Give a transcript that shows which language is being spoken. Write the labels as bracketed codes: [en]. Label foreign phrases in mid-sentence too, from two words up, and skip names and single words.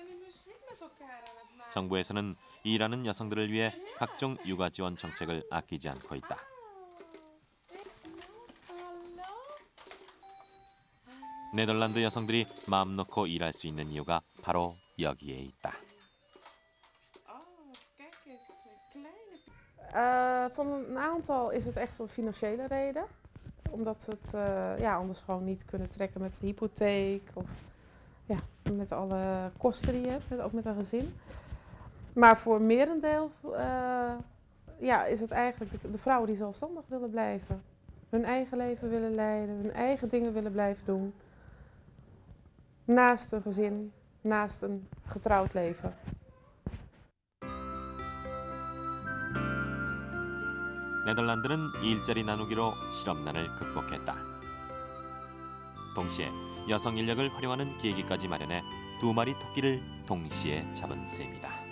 [ko] 정부에서는 일하는 여성들을 위해 각종 육아 지원 정책을 아끼지 않고 있다. 네덜란드 여성들이 마음 놓고 일할 수 있는 이유가 바로 여기에 있다. [nl] Van een aantal is het echt een financiële reden. Omdat ze het anders gewoon niet kunnen trekken met de hypotheek of met alle kosten die je hebt, ook met een gezin. Maar voor merendeel is het eigenlijk de vrouwen die zelfstandig willen blijven. Hun eigen leven willen leiden, hun eigen dingen willen blijven doen. Naast een gezin, naast een getrouwd leven. [ko] 네덜란드는 일자리 나누기로 실업난을 극복했다. 동시에 여성 인력을 활용하는 계기까지 마련해 2마리 토끼를 동시에 잡은 셈이다.